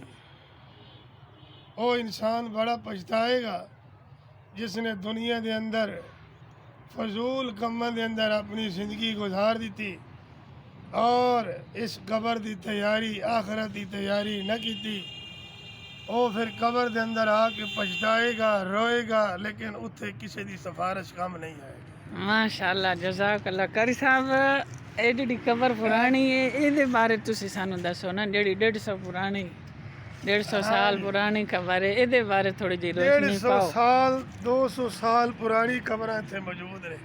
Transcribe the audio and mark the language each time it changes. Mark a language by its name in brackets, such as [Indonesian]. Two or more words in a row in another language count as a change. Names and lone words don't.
[Punjabi] وہ انسان بڑا پچھتائے گا جس نے دنیا دے اندر فضول کماں دے اندر اپنی زندگی گزار دیتی، اور اس قبر دی تیاری، آخرت دی تیاری نہ کیتی۔ وہ پھر قبر دے اندر آ کے پچھتائے گا، روئے گا، لیکن اتھے کسی دی سفارش کام نہیں آئے گی۔ [Arabic] ماشاءاللہ، جزاک اللہ۔ [Punjabi] قاری صاحب یہ جڑی قبر پرانی ہے، یہ بارے تسی سانو دسو نا، جڑی 150 پرانی 150 سال پرانی قبر ہے، یہ بارے تھوڑی جی روشنی 150 پاؤ۔ سال 200 سال پرانی قبراں اتھے موجود نے۔